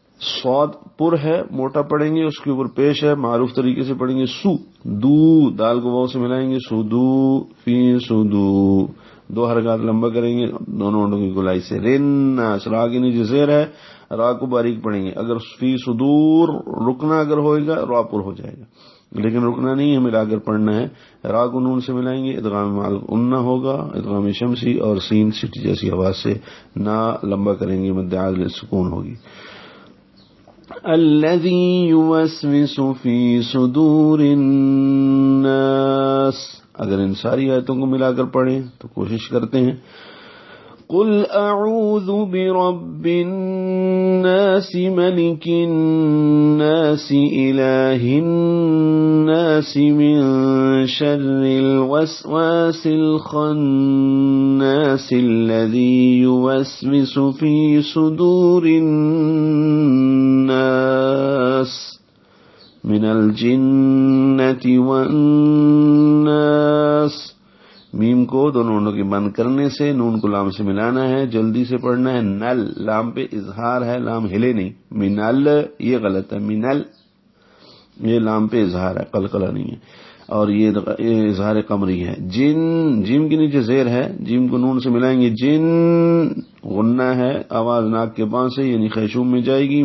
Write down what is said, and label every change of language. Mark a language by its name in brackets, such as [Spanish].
[Urdu] صاد پر ہے، موٹا پڑھیں گے، اس کے اوپر پیش ہے، معروف طریقے سے پڑھیں گے، سو دو، دال کو واو سے ملائیں گے، سو دو، فی سو دو، 2 حرکات لمبا کریں گے دونوں ہونٹوں کی گلائی سے، رناس، را کے نیچے زیر ہے، را کو باریک پڑھیں گے، اگر فی صدور رکنا اگر ہوئے گا را پر ہو جائے گا، لیکن رکنا نہیں ہے، ملا کر پڑھنا ہے، را کو نون سے ملائیں گے، ادغام انہ ہوگا، ادغام شمسی، اور سین سیٹی جیسی آواز سے نہ لمبا کریں گے، مد عادل سکون ہوگی۔ [Arabic] الذي يوسوس في صدور الناس. [Urdu] اگر ان ساری آیتوں کو ملا کر پڑھیں تو کوشش کرتے ہیں. [Arabic] قل اعوذ برب الناس ملك الناس اله الناس من شر الوسواس الخناس الذي يوسوس في صدور الناس من الجنة والناس. [Urdu] میم کو دونوں نونوں کے بند کرنے سے نون کو لام سے ملانا ہے, جلدی سے پڑھنا ہے. نل لام پہ اظہار ہے, لام ہلے نہیں. منل یہ غلط ہے, منل یہ لام پہ اظہار ہے, قلقلہ نہیں ہے, اور یہ اظہار قمری ہے. جن جیم کے نیچے زیر ہے, جیم کو نون سے ملائیں گے. جن غنہ ہے, آواز ناک کے پاس سے یعنی خیشوم میں جائے گی.